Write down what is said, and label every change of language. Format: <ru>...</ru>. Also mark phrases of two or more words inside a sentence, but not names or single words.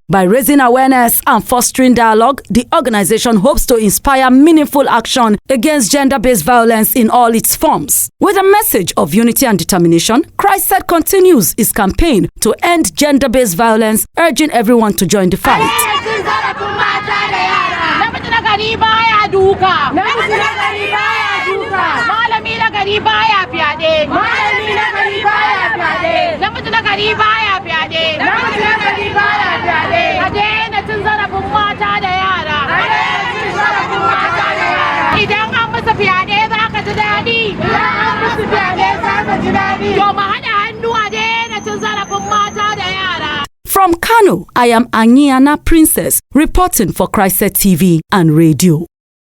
<en>By raising awareness and fostering dialogue, the organization hopes to inspire meaningful action against gender-based violence in all its forms. With a message of unity and determination, Chriced continues its campaign to end gender-based violence, urging everyone to join the fight.</en> <ha>Malami na gari baya fyaɗe. Malami na gari baya fyaɗe. Namiji na gari baya fyaɗe. Namiji na gari baya fyaɗe. A daina cin zarafin mata da yara. A daina cin zarafin mata da yara. Idan an musu fyaɗe za ka ji daɗi. Idan an musu fyaɗe za ka ji daɗi. To mu haɗa hannu a daina cin zarafin mata da yara.</ha> <en>From Kano, I am Anyiana Princess, reporting for Chriced TV and Radio.</en>